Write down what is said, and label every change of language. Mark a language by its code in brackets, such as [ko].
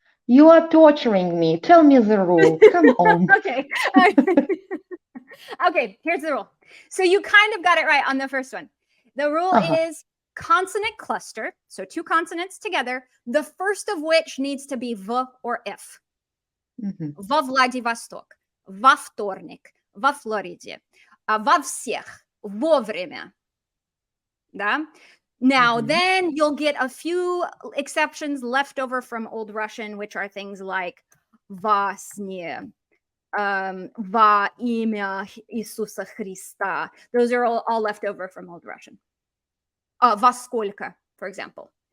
[en] You are torturing me. Tell me the rule. Come on. Okay. Okay, here's the rule. So you kind of got it right on the first one. The rule is consonant cluster, so 2 consonants together, the first of which needs to be v or if. [ru] Во Владивосток, во вторник, во Флориде, во всех, вовремя. Да? [en] Now, then you'll get a few exceptions left over from Old Russian, which are things like [ru] во сне, во имя Иисуса Христа. [en] Those are all left over from Old Russian. [ru] Во сколько, [en] for example.